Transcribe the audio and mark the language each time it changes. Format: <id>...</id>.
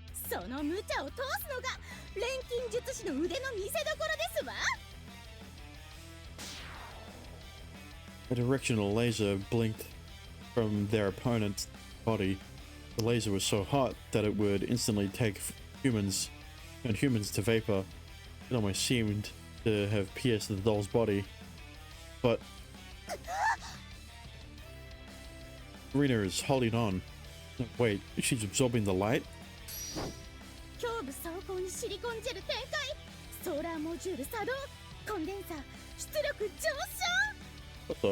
<ja>その無茶を通すのが錬金術師の腕の見せ所ですわ。</ja> <en>a directional laser blinked from their opponent's body. The laser was so hot that it would instantly turn humans to vapor. It almost seemed to have pierced the doll's body. But Karina is holding on. Wait, she's absorbing the light?</en> <ja>胸部走行にシリコンジェル展開、ソーラーモジュール作動、コンデンサー出力上昇。</ja>